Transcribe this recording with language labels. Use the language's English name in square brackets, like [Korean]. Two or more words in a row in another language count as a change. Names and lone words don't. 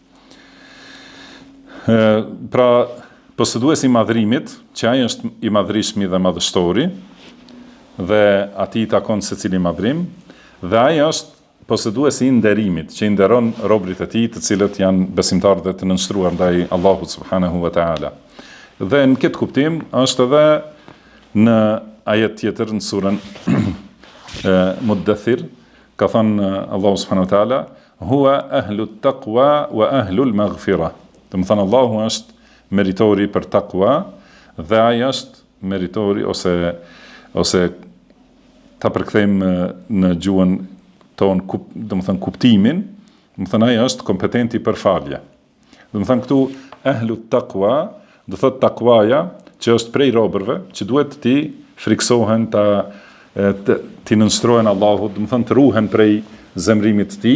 [Albanian] Pra, poseduesi i madhrimit, që ai është i madhrishmi dhe madhështori, dhe atij i takon secili madhrim, dhe ai është poseduesi i nderimit, që i nderon robrit e tij, të cilët janë besimtarë dhe të nënshtruar ndaj Allahut [Arabic] سبحانه وتعالى. [Albanian] Dhe në këtë kuptim është edhe në ajet tjetër në surën Muddathir, ka thënë Allahu [Arabic] سبحانه وتعالى, هو أهل التقوى وأهل المغفرة. [Albanian] Do të thënë Allahu është meritori për takwa dhe ai është meritori ose ta përkthejmë në gjuhën ton, do të thënë kuptimin, do të thënë ai është kompetenti për falje. Do të thënë këtu [Arabic] أهل التقوى, [Albanian] do thotë takwaja që është prej robërve, që duhet ti friksohen ti nënshtrohen Allahut, do të thënë të ruhen prej zemrimit të tij.